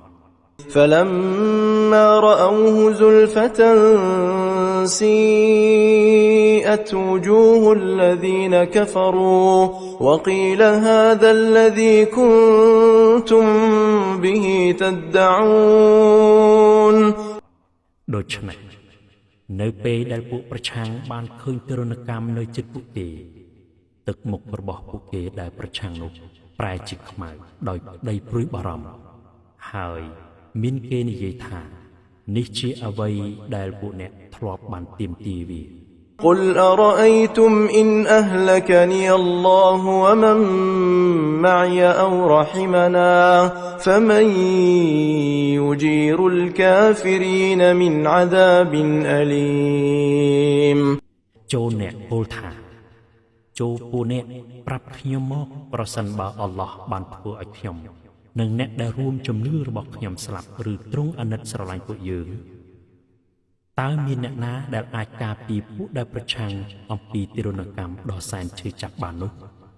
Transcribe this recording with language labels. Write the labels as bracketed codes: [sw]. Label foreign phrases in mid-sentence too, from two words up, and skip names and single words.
[ar] فَلَمَّا رَأَوْهُ زُلْفَةً سِيئَتْ وُجُوهُ الَّذِينَ كَفَرُوا وَقِيلَ هَٰذَا الَّذِي كُنتُم بِهِ تَدَّعُونَ [km] ដូច្នេះនៅពេលដែលពួកប្រឆាំងបានឃើញទរណកម្មនៅជិតពួកគេទឹកមុខរបស់ពួកគេដែលប្រឆាំងនោះប្រែជាខ្មៅដោយក្តីព្រួយបារម្ភហើយមានគេនិយាយថានេះជាអ្វីដែលពួកអ្នកធ្លាប់បានទាមទារវា [ar] قُلْ أَرَأَيْتُمْ إِنْ أَهْلَكَنِيَ اللَّهُ وَمَن مَّعِيَ أَوْ رَحِمَنَا فَمَن يُجِيرُ الْكَافِرِينَ مِنْ عَذَابٍ أَلِيمٍ [km] ចូលអ្នកពោលថាចូលពួកអ្នកប្រាប់ខ្ញុំមកប្រសិនបើអល់ឡោះបានធ្វើឲ្យខ្ញុំនិងអ្នកដែលរួមជំនឿរបស់ខ្ញុំស្លាប់ឬទ្រង់អាណិតស្រឡាញ់ពួកយើងតើមានអ្នកណាដែលអាចការពារពួកដែលប្រឆាំងអំពីទារុណកម្មដ៏សែនឈឺចាប់បាននោះ